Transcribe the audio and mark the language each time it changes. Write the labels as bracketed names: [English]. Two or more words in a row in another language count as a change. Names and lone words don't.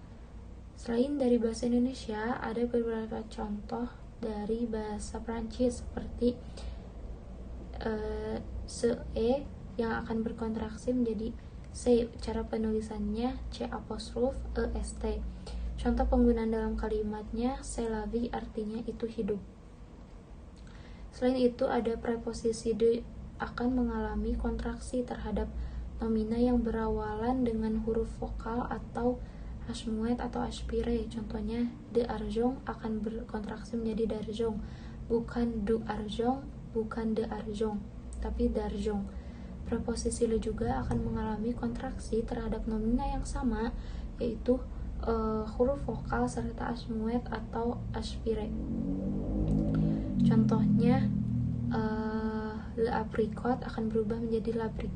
[Indonesian] Selain dari bahasa Indonesia, ada beberapa contoh dari bahasa Prancis seperti CE yang akan berkontraksi menjadi C. Cara penulisannya C''EST. Contoh penggunaan dalam kalimatnya [French] c'est la vie, [Indonesian] artinya itu hidup. Selain itu ada preposisi de akan mengalami kontraksi terhadap nomina yang berawalan dengan huruf vokal atau hashmuet atau aspire. Contohnya [French] de argent [Indonesian] akan berkontraksi menjadi d'argent, bukan [French] du argent, [Indonesian] bukan [French] de argent, [Indonesian] tapi d'argent. Preposisi le juga akan mengalami kontraksi terhadap nomina yang sama, yaitu huruf vokal serta hashmuet atau aspire. Contohnya [French] le apricot [Indonesian] akan berubah menjadi l'apricot.